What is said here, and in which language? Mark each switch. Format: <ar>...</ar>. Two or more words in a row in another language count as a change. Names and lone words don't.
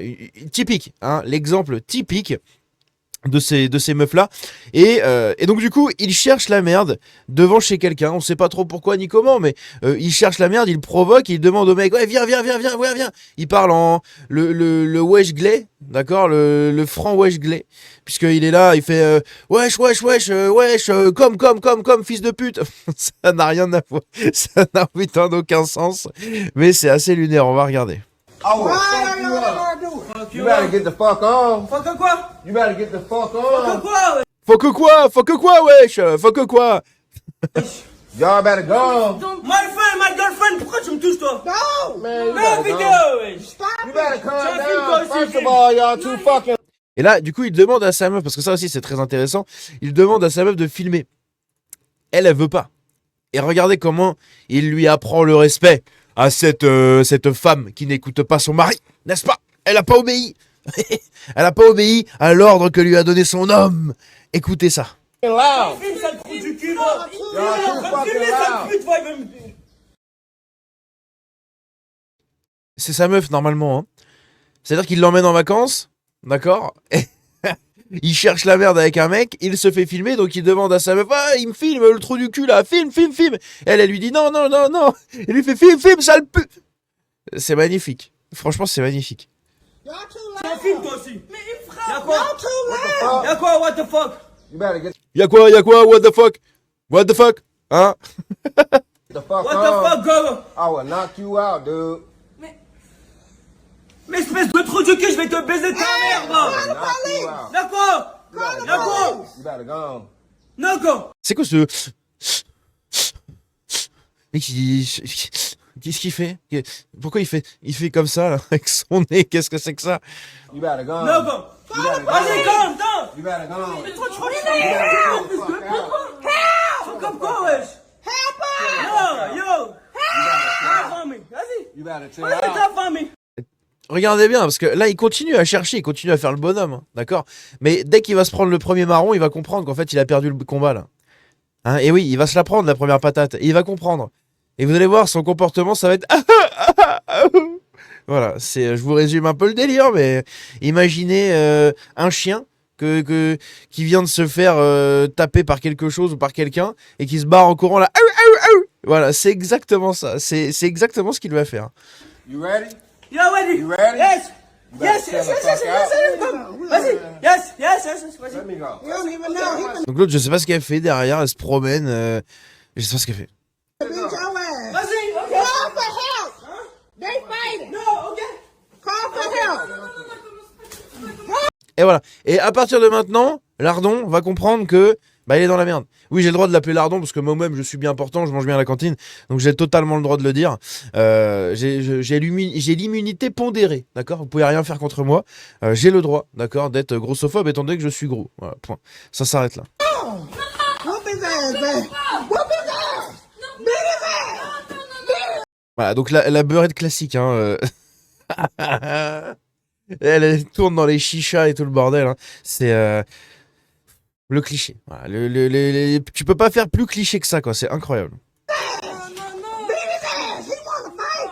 <fr>Typique, hein, l'exemple typique de ces meufs là et donc du coup il cherche la merde devant chez quelqu'un, on sait pas trop pourquoi ni comment, mais il cherche la merde, il provoque, il demande au mec ouais viens, il parle en le wesh glais, d'accord, le franc wesh glais, puisqu'il est là, il fait wesh comme fils de pute. Ça n'a rien à voir, ça n'a putain d'aucun sens, mais c'est assez lunaire, on va regarder.</fr> <en>You better get the fuck on.</en> <fr>Fuck quoi?</fr> <en>You better get the fuck on.</en> <fr>Fuck quoi? Faut que quoi, wesh, faut que quoi.</fr> <en>Y'all better go. My girlfriend,</en> <fr>pourquoi tu me touches toi?</fr> <en>Man, you</en> <fr>Mets</fr> <en>better</en> <fr>vidéo,</fr> <en>go.</en> <fr>wesh.</fr> <en>You better calm</en> <fr>J'ai un film</fr> <en>down.</en> <fr>toi aussi,</fr> <en>First</en> <fr>film.</fr> <en>of all, y'all too fucking.</en> <fr>Et là, du coup, il demande à sa meuf, parce que ça aussi c'est très intéressant, il demande à sa meuf de filmer. Elle veut pas. Et regardez comment il lui apprend le respect à cette femme qui n'écoute pas son mari, n'est-ce pas? Elle a pas obéi. Elle a pas obéi à l'ordre que lui a donné son homme. Écoutez ça.</fr> <en>Loud.</en> <fr>Filme, sale trou du cul, là.</fr> <en>Y'all too fucking</en> <fr>Filmez, sale</fr> <en>loud.</en> <fr>pute, va, il veut me... C'est sa meuf normalement, hein. C'est-à-dire qu'il l'emmène en vacances, d'accord? Il cherche la merde avec un mec, il se fait filmer, donc il demande à sa meuf, ah, il me filme le trou du cul là, filme. Elle lui dit non. Il lui fait filme, sale pute. C'est magnifique. Franchement, c'est magnifique. C'est un film toi aussi. Mais il Y'a frappe. quoi? Y'a quoi,</fr> <en>what the fuck? You better get</en> <fr>Y'a quoi,</fr> <en>what the fuck,</en> <fr>hein?</fr> <en>the fuck What on. the fuck, go? I will knock you out, dude.</en> <fr>Mais espèce de trou du cul, je vais te baiser ta mère, là.</fr> <en>Knock you out.</en> <fr>Y'a quoi?</fr> <en>You better</en> <fr>Y'a</fr> <en>go.</en> <fr>quoi?</fr> <en>You better go.</en> <fr>Non, go. C'est quoi ce... Mais qu'est-ce qu'il fait? Pourquoi il fait comme ça, là, avec son nez? Qu'est-ce que c'est que ça?</fr> <en>You better go.</en> <fr>Non, go.</fr> <en>You better</en> <fr>Vas-y,</fr> <en>go.</en> <fr>calme, calme.</fr> <en>You better go.</en> <fr>Mais toi, tu crois que</fr> <en>You better chill the fuck out.</en> <fr>c'est comme quoi, wesh? Yo, yo. La famille, vas-y.</fr> <en>You better chill</en> <fr>Vas-y,</fr> <en>out.</en> <fr>ta famille. Regardez bien, parce que là, il continue à chercher, il continue à faire le bonhomme, hein, d'accord? Mais dès qu'il va se prendre le premier marron, il va comprendre qu'en fait, il a perdu le combat, là. Hein, et oui, il va se la prendre, la première patate, et il va comprendre. Et vous allez voir, son comportement, ça va être... Voilà, je vous résume un peu le délire, mais imaginez un chien qui vient de se faire taper par quelque chose ou par quelqu'un, et qui se barre en courant, là. Voilà, c'est exactement ça, c'est exactement ce qu'il va faire.</fr> <en>You ready? Yo, ready? You ready? Yes. You better chill the fuck out.</en> <fr>Vas-y. Yes, vas-y.</fr> <en>Let me go. You don't even know.</en> <fr>Donc l'autre, je sais pas ce qu'elle fait derrière, elle se promène, je sais pas ce qu'elle fait.</fr> <en>Beat your ass.</en> <fr>Vas-y, ok.</fr> <en>Call for help. They fighting.</en> <fr>Non, ok.</fr> <en>Call for help.</en> <fr>Et voilà. Et à partir de maintenant, Lardon va comprendre que Bah il est dans la merde. Oui, j'ai le droit de l'appeler lardon parce que moi-même je suis bien portant, je mange bien à la cantine, donc j'ai totalement le droit de le dire. J'ai l'immunité pondérée, d'accord. Vous pouvez rien faire contre moi. J'ai le droit, d'accord, d'être grossophobe étant donné que je suis gros. Voilà, point. Ça s'arrête là.</fr> <en>Whoop his ass, man. Whoop his ass. Beat his ass.</en> <fr>Voilà, donc la beurette classique, hein. Elle tourne dans les chichas et tout le bordel. Hein. C'est le cliché. Voilà, tu peux pas faire plus cliché que ça, quoi. C'est incroyable.</fr> <en>Beat his ass. He wanna fight.</en>